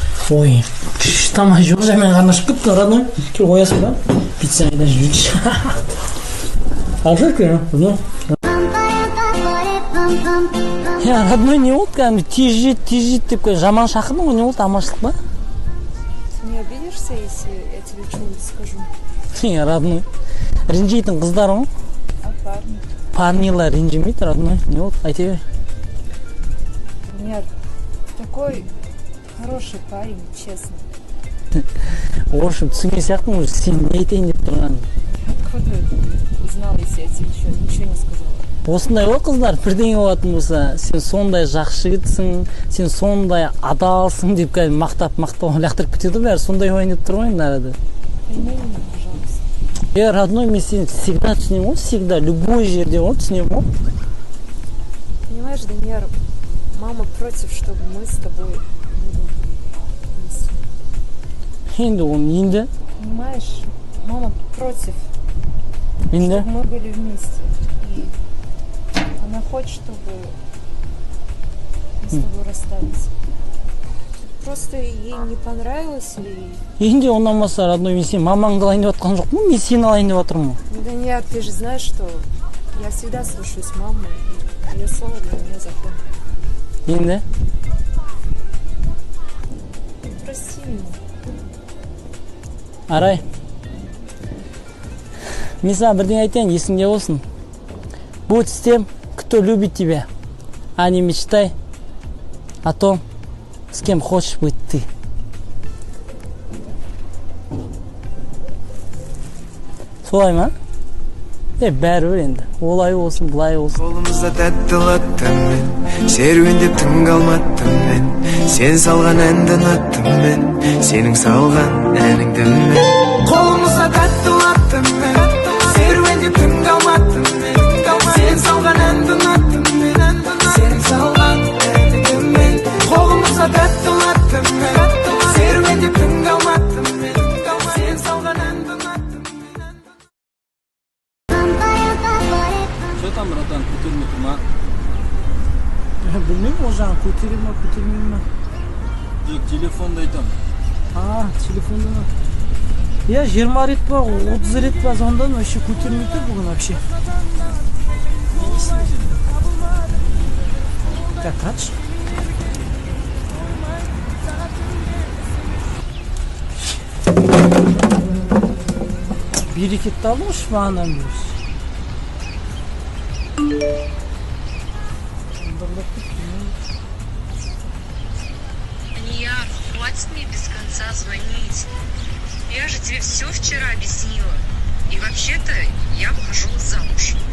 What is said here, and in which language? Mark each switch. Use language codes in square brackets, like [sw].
[kk] Ой, тамай жоқ, жаймен қарнашып кетті, родной. Кел оясың ба? Пицца айда жүрші. Алжырка, ну. Родной, не болды, кәдімгі тежет деп жаман шақырдың ғой, не болды, аманшылық ба? [ru] Ты не обидишься, если я тебе что-нибудь скажу? [kk] Родной, ренжейтін қыздар ғой? [ru] А парни? [kk] Парнилар ренжемейді, родной, не болды, айта бер. [ru] Нет, такой хороший парень, честно. В общем, [kk] түсінген сияқтың [ru] уже [kk] сен не айтайын деп тұрған. [ru] Откуда узнал, если я тебе ничего не сказала? [kk] Осындай ғой қыздар, бірдеңе болатын болса, сен сондай жақсы жігітсің, сен сондай адалсың деп мақтап лақтырып кетеді бәрі, сондай ойын деп тұр ғой енді арада. [ru] Пойми меня, пожалуйста. [kk] Родной, мен сені [ru] всегда [kk] түсінемін ғой, всегда, [ru] любой [kk] жерде ғой, түсінемін ғой. [ru] Понимаешь, Данияр, мама против, чтобы мы с тобой были вместе. [kk] Енді ол енді? [ru] Понимаешь, мама против, [kk] енді? [ru] чтобы мы были вместе. И она хочет, чтобы мы с тобой расстались. Просто ей не понравилось или... [kk] Енді ондан болса, родной, мен сен мамаңды алайын деп жатқан жоқпын, мен сені алайын деп жатырмын. [ru] Данияр, ты же знаешь, что я всегда слушаюсь мамы, и ее слово для меня закон. [kk] Енді? [ru] Прости меня. [kk] Арай, мен саған бірден айтайын, есіңде болсын. [ru] Будь с тем, кто любит тебя, а не мечтай о том, с кем хочешь быть ты. [kk] Солай ма? Бәрібір енді. Олай болсын, бұлай болсын. Қолымызда тәтті ұнаттым мен, серуендеп түн қалматтым мен, сен салған әнді ұнаттым мен, сенің салған әніңді мен. Қолымызда тәтті ұнаттым мен, серуендеп түн қалматтым мен, сен салған әнді ұнаттым мен, сенің салған әніңді мен. Қолымызда тәтті ұнаттым мен, серуендеп түн қалматтым мен, сен салған әнді ұнаттым мен. [ru] Что там, братан, [kk] көтермей ма? Білмеймін, ол жағын көтере ма, көтермей ма? Тек телефонда айтам. Телефонда ма? 20 рет па, 30 рет па, звондан [ru] вообще [kk] көтермей тұр бүгін вообще. Так, тұратшы. Берекетті алыңыз мағынан беріңіз. [ru] Данияр, хватит мне без конца звонить. Я же тебе все вчера объяснила. И вообще-то я выхожу замуж.